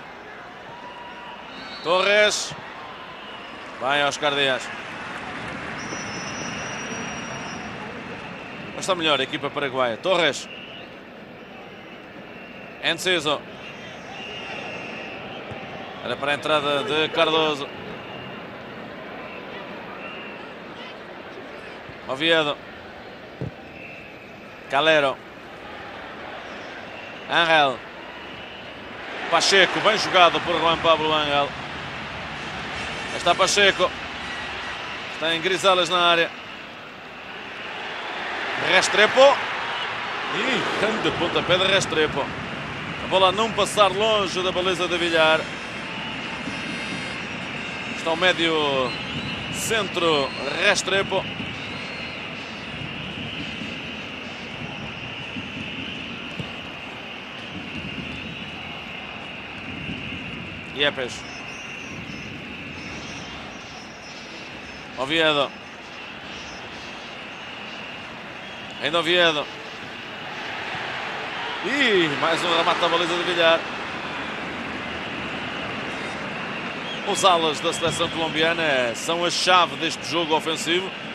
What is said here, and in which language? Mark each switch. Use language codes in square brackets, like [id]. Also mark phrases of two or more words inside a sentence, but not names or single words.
[pt] Torres. Vai Oscar Dias. Mas está melhor a equipa paraguaia. Torres. Enciso. Era para a entrada de Cardoso. Oviedo. Calero. Angel. Pacheco, bem jogado por Juan Pablo Angel. Está Pacheco. Está em Grisales na área. Restrepo. E grande pontapé de Restrepo. A bola a não passar longe da baliza de Villar. Está o médio centro Restrepo. Yepes. Oviedo. Ainda Oviedo. E mais um remate da baliza de Villar. Os alas da seleção colombiana são a chave deste jogo ofensivo.